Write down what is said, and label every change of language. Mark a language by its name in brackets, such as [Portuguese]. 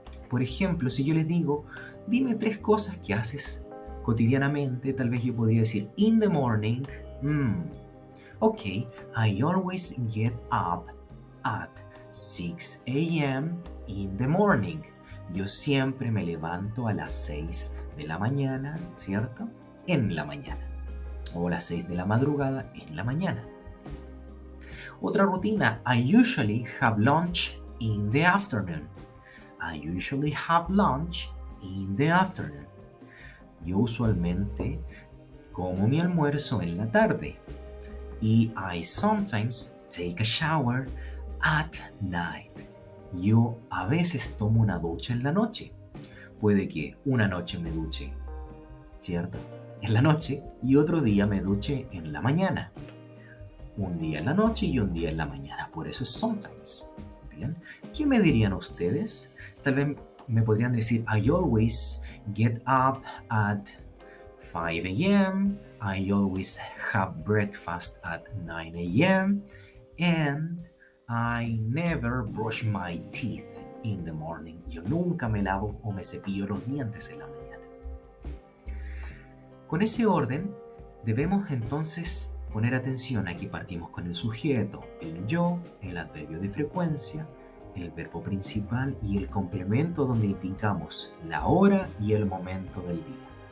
[Spanish] Por ejemplo, si yo les digo, dime 3 cosas que haces cotidianamente, tal vez yo podría decir, [English] in the morning, okay, I always get up at 6 a.m. in the morning. [Spanish] Yo siempre me levanto a las 6 de la mañana, ¿cierto? En la mañana. O a las 6 de la madrugada en la mañana. Otra rutina, [English] I usually have lunch in the afternoon. I usually have lunch in the afternoon. [Spanish] Yo usualmente como mi almuerzo en la tarde. [English] Y I sometimes take a shower at night. [Spanish] Yo a veces tomo una ducha en la noche. Puede que una noche me duche, ¿cierto? En la noche y otro día me duche en la mañana. Un día en la noche y un día en la mañana. Por eso es sometimes. Bien. ¿Qué me dirían ustedes? Tal vez me podrían decir, [English] I always get up at 5 a.m. I always have breakfast at 9 a.m. And I never brush my teeth in the morning. [Spanish] Yo nunca me lavo o me cepillo los dientes en la mañana. Con ese orden, debemos entonces poner atención. Aquí partimos con el sujeto, el yo, el adverbio de frecuencia, el verbo principal y el complemento donde indicamos la hora y el momento del día.